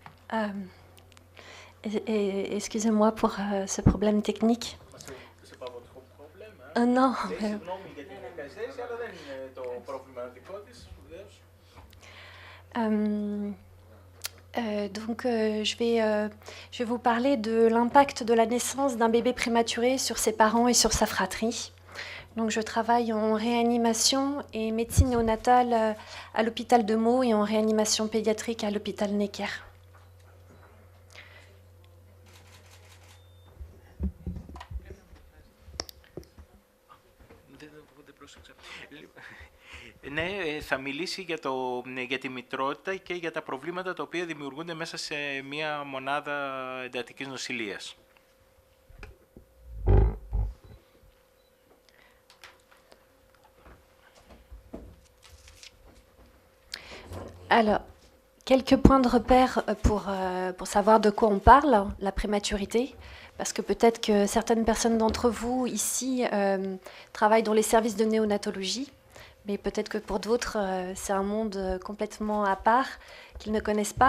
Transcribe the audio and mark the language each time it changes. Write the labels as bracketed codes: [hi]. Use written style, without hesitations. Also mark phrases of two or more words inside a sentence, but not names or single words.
[fr] Excusez-moi pour ce problème technique. C'est pas votre problème, hein? Non. [el] Συγγνώμη για την καθυστέρηση, αλλά δεν είναι το πρόβλημα δικό της, βεβαίως. [fr] Je vais vous parler de l'impact de la naissance d'un bébé prématuré sur ses parents et sur sa fratrie. Donc, je travaille en réanimation et médecine néonatale à l'hôpital de Meaux et en réanimation pédiatrique à l'hôpital Necker. [el] Ναι, θα μιλήσει για τη μητρότητα και για τα προβλήματα τα οποία δημιουργούνται μέσα σε μια μονάδα εντατικής νοσηλείας. [fr] Alors, quelques points de repère pour savoir de quoi on parle, la prématurité, parce que peut-être que certaines personnes d'entre vous ici travaillent dans les services de néonatologie, mais peut-être que pour d'autres, c'est un monde complètement à part, qu'ils ne connaissent pas.